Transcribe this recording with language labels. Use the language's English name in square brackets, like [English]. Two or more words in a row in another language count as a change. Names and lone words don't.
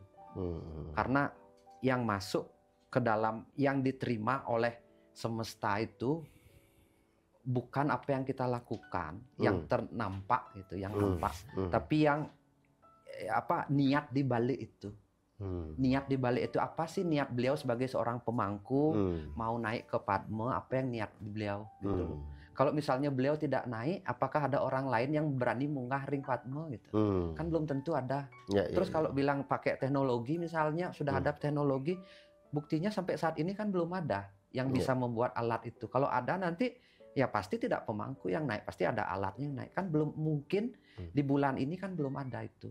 [Indonesian] Karena yang masuk ke dalam, yang diterima oleh semesta itu bukan apa yang kita lakukan, yang ternampak gitu, yang nampak, tapi yang niat di balik itu. Niat di balik itu apa sih niat beliau sebagai seorang pemangku mau naik ke padme, apa yang niat beliau gitu. Kalau misalnya beliau tidak naik, apakah ada orang lain yang berani [Balinese] munggah ring [Indonesian] padme gitu? Kan belum tentu ada. Terus kalau bilang pakai teknologi misalnya, sudah ada teknologi, buktinya sampai saat ini kan belum ada yang bisa membuat alat itu. Kalau ada nanti ya pasti tidak pemangku yang naik, pasti ada alatnya yang naik. Kan belum mungkin di bulan ini kan belum ada itu.